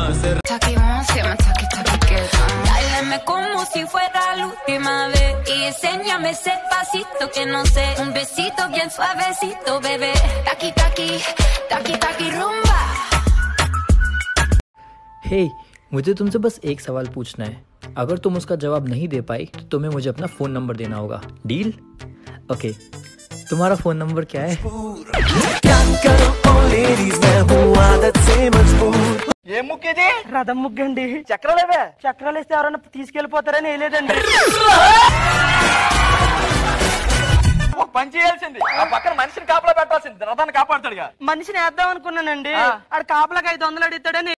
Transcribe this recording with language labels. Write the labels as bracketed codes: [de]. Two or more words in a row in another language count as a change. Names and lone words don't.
[es] Taki once, yeah, taki taki que dáleme como si fuera la última vez y enséñame ese pasito que no sé, un besito bien suavecito, bebé. Taki taki, taki taki rumba. [hi] Hey, मुझे तुमसे बस एक सवाल पूछना है. अगर तुम उसका जवाब नहीं दे पाई तो तुम्हें मुझे अपना फोन नंबर देना होगा. [en] Deal? OK. [hi] तुम्हारा फोन नंबर क्या है? [te] ఏ ముక్కేది రథం ముగ్గండి చక్రాలేవే చక్రాలు ఇస్తే ఎవరన్నా తీసుకెళ్లిపోతారని వేయలేదండి ఒక పని చేయాల్సింది ఆ పక్కన మనిషిని కాపలా పెట్టాల్సింది రథాన్ని కాపాడుతాడుగా మనిషిని వేద్దాం అనుకున్నానండి ఆడు కాపలాకి 500 అడుగుతాడని